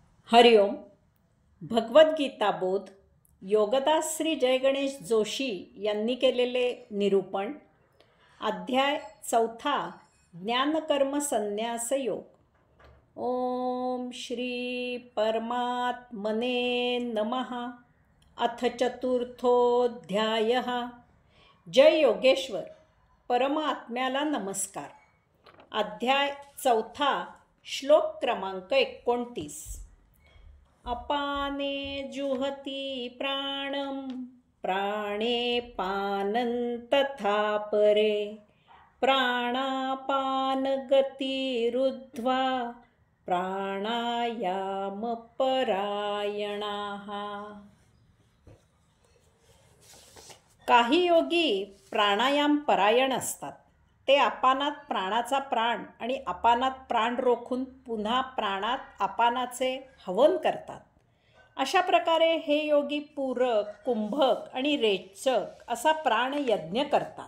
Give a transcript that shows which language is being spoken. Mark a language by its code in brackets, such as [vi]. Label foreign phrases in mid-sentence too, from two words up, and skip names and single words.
[mr] हरिओम. भगवद्गीता बोध योगदास श्री जयगणेश जोशी यांनी केलेले निरूपण. अध्याय 4. ज्ञानकर्म संन्यास योग. [sa] ओम श्री परमात्मने नमः. अथ चतुर्थोऽध्यायः. [mr] जय योगेश्वर. परमात्म्याला नमस्कार. अध्याय 4. श्लोक क्रमांक 29. [sa] अपाने जुहती प्राणं प्राणे पानं तथा परे प्राणापान गतिरुद्ध्वा प्राणायाम परायणाः. [mr] काही योगी प्राणायाम परायण असतात. ते अपानात प्राणाचा प्राण आणि अपानात प्राण रोखून पुन्हा प्राणात अपानाचे हवन करतात. अशा प्रकारे हे योगी पूरक, कुंभक आणि रेचक असा प्राणयज्ञ करतात.